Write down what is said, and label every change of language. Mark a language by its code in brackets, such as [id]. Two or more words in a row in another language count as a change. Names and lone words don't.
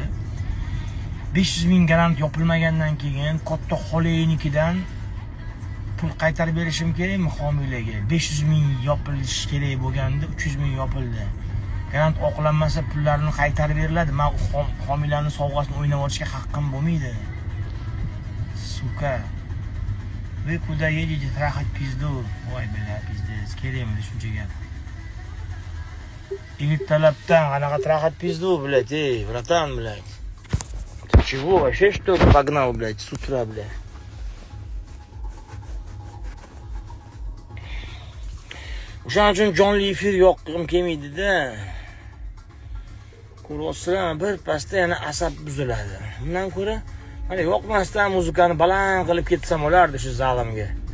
[uz] 500 ming garant yopilmagandan keyin katta xoleynikidan pul qaytarib berishim kerakmi homiylarga? 500 ming yopilishi kerak bo'lganda 300 ming yopildi. Garant oqlanmasa pullarini qaytarib beriladi. Men homiylarning sovg'asini o'ynab olishga haqqim bo'lmaydi. [ru] Suka. Вы куда едете трахать пизду? Ой, бля, пиздец. [uz] Kerakmi shuncha gap? Talabdan qanaqa [ru] трахать пизду, блядь, ey, bratан, блядь. Ты чего? Вообще что ли погнал, блядь, с утра, блядь? [uz] O'shaning uchun jonli efir yoqqim kelmaydi-da. Ko'rasizlar, bir pasda yana asab buziladi. Bundan ko'ra mana yoqmasdan muzikani baland qilib ketsam bo'lardi shu zalimga.